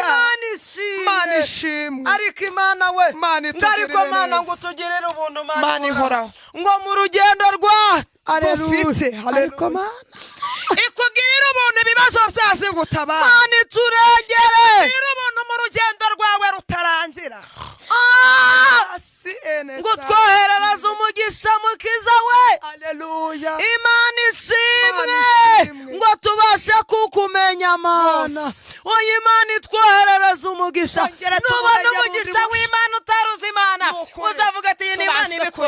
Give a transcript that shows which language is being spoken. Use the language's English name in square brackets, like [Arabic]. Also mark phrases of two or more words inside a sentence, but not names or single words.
[Kinyarwanda] Imana ishimwe. Imana ishimwe. Ariko Imana we. Imana Ngo ariko itugirire Mana neza. ngo tugirire ubuntu, Mana Mana ihoraho. ihoraho. Ngo mu rugendo rwa. Haleluya. Dufite, haleluya. Ariko Mana. Ikugirire ubuntu ibibazo byaje gutabara. Mana iturengere. Ikugirire ubuntu mu rugendo rwawe rutarangira. Ah! Asi ene Ngo ta. twoherereze umugisha mukiza we. Haleluya. Imana ishimwe. Imana ishimwe. Ngo tubashe kukumenya, Mana. Rwose. Oya, Imana itwoherereze umugisha. Ongera Nubona tuwurege umugisha bundi bushya. w'Imana utaruzi Imana, Ni ukuri. uzavuga ati, "Iyi ni Imana Tubashe ibikoze."